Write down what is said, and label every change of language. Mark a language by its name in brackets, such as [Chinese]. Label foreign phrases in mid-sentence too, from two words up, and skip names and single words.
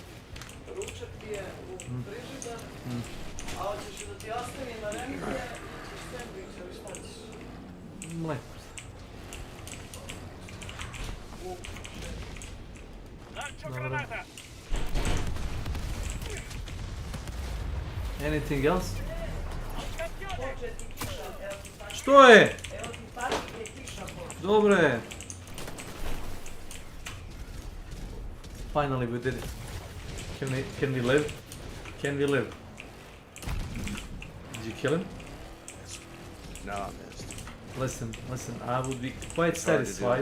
[Croatian] Dobra. [English] Anything else? [Croatian] Što je? Dobre. [English] Finally we did it. Can we live? Can we live? Did you kill him? No, I missed. Listen, I would be quite It's hard to do satisfied